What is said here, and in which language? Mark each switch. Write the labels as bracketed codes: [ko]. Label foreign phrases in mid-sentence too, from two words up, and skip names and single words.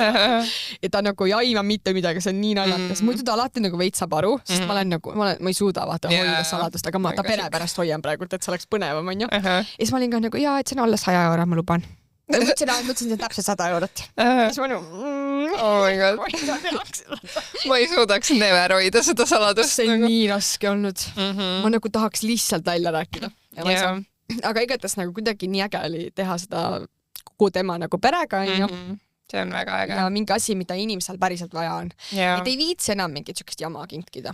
[et] Ja ta nagu ei aima mitte midagi, see on nii naljakas. Muidu ta alati nagu veits saab aru, sest ma olen nagu, ma ei suuda vaata hoida saladust, aga ma ta pere pärast hoian praegult, et see oleks põnevam, on ju. Ja siis ma olin ka nagu, et see on alla 100 €, ma luban. Ma mõtlesin, et täpselt 100 €. Siis ma nagu, [en] oh my god. [et] Ma ei suudaks never hoida seda saladust. See on nii raske olnud. Ma nagu tahaks lihtsalt välja rääkida. Aga igatahes nagu kuidagi nii äge oli teha seda kogu tema nagu perega, onju. See on väga äge. Ja mingi asi, mida inimesel päriselt vaja on. Et ei viitsi enam mingit sükest jama kinkida.